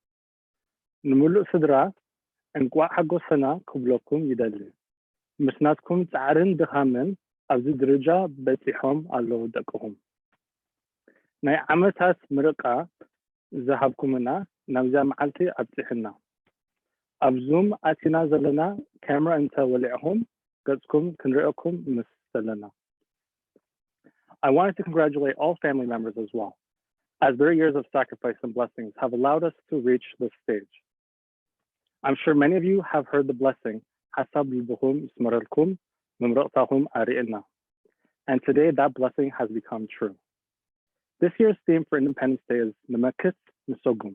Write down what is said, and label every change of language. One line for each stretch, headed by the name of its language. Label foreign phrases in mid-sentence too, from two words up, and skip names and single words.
Tigrinya: ንምሉእ ስድራ እንቋዕ ሓጎሰና ክብለኩም ይደሊ ምስናትኩም ፃዕርን ድኻምን ኣብዚ ደረጃ በፂሖም ኣለዉ ደቅኹም ናይ ዓመታት ምርቃ ዝሃብኩምና ናብዛ መዓልቲ ኣብፂሕና ኣብ ዙም ኣቲና ዘለና ካሜራ እንተወሊዕኹም ገጽኩም ክንሪአኩም ምስ ዘለና
English: I wanted to congratulate all family members as well, as their years of sacrifice and blessings have allowed us to reach this stage. I'm sure many of you have heard the blessing,
Tigrinya: ሓሳብ ልቦም ሰሚሩልኩም፣ ምምርቓቶም ኣሪኢና.
English: And today that blessing has become true. This year's theme for Independence Day is Namakit Nisogum.